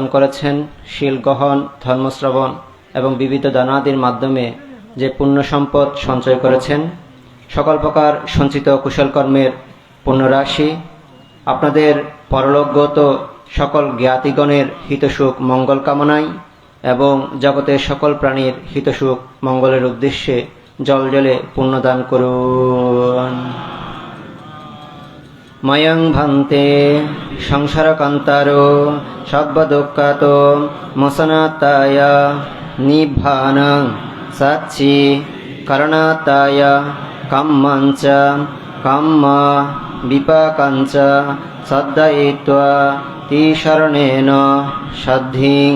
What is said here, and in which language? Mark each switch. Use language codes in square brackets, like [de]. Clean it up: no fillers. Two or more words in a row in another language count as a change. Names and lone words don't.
[bn] করেছেন, শীল গ্রহণ, ধর্মশ্রবণ এবং বিবিধ দানাদির মাধ্যমে যে পুণ্য সম্পদ সঞ্চয় করেছেন, সকল প্রকার সঞ্চিত কুশলকর্মের পুণ্যরাশি আপনাদের পরলোকগত সকল জ্ঞাতিগণের হিতসুখ মঙ্গল কামনায় এবং জগতের সকল প্রাণীর হিতসুখ মঙ্গলের উদ্দেশ্যে জল জলে পুণ্যদান করুন। [pi] ময়ং ভান্তে সংসারকান্তারো সর্বদুঃখাত মোচনাত্তায় নিব্বানং সাচ্চি করণাত্তায় কাম্মাঞ্চ কাম্ম বিপাকাঞ্চ শ্রদ্ধয়িত্বা তিশরণেন সদ্ধিং